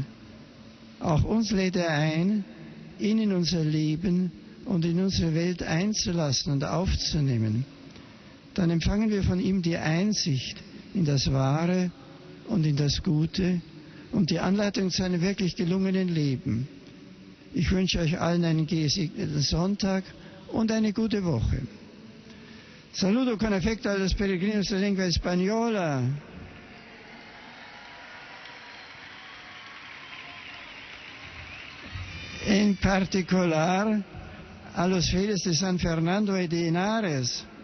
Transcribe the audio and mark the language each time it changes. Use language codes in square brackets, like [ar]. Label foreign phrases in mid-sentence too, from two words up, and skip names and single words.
[de] Auch uns lädt er ein, ihn in unser Leben und in unsere Welt einzulassen und aufzunehmen. Dann empfangen wir von ihm die Einsicht in das Wahre und in das Gute und die Anleitung zu einem wirklich gelungenen Leben. Ich wünsche euch allen einen gesegneten Sonntag und eine gute Woche. [es] Saludo con afecto a los peregrinos de lengua española. En particular a los fieles de San Fernando y de Henares.